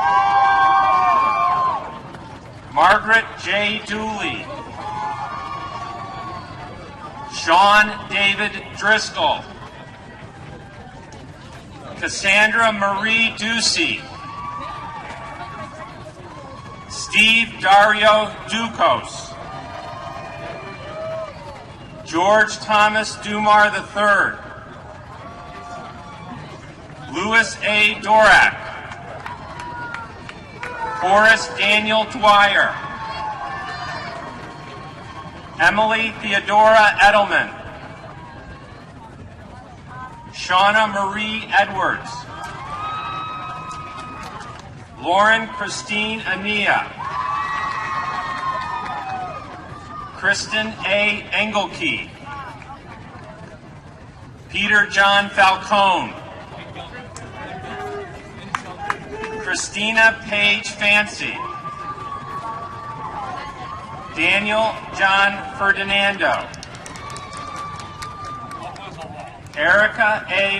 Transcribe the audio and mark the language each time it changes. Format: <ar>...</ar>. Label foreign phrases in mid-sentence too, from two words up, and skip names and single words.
<en>Margaret J. Dooley. Sean David Driscoll. Cassandra Marie Ducey. Steve Dario Ducos. George Thomas Dumar III, Louis A. Dorak, Horace Daniel Dwyer, Emily Theodora Edelman, Shauna Marie Edwards, Lauren Christine Ania, Kristen A. Engelke, Peter John Falcone, Christina Page Fancy, Daniel John Ferdinando, Erica A.</en>